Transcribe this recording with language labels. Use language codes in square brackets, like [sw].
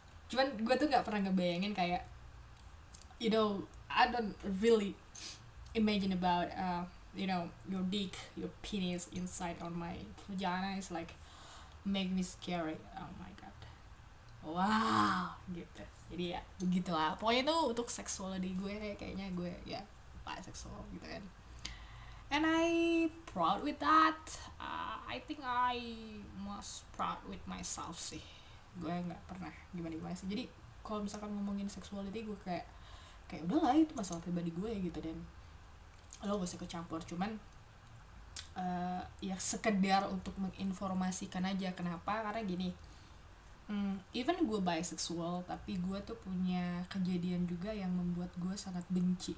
[id] Cuman ya gue tuh nggak pernah ngebayangin kayak [en] I don't really imagine about your dick, your penis inside on my vagina is like make me scary. Oh my god, wow gitu. [id] Jadi ya begitulah pokoknya. Itu untuk sexuality gue, kayaknya gue ya bisexual gitu kan. [en] and I proud with that. I think I most proud with myself sih. [id] Gue nggak pernah gimana sih. Jadi kalau misalkan ngomongin sexuality, gue kayak udahlah, itu masalah pribadi gue gitu, dan lo gak usah ikut campur. Cuman ya sekedar untuk menginformasikan aja. Kenapa? Karena gini, even gue bisexual, tapi gue tuh punya kejadian juga yang membuat gue sangat benci.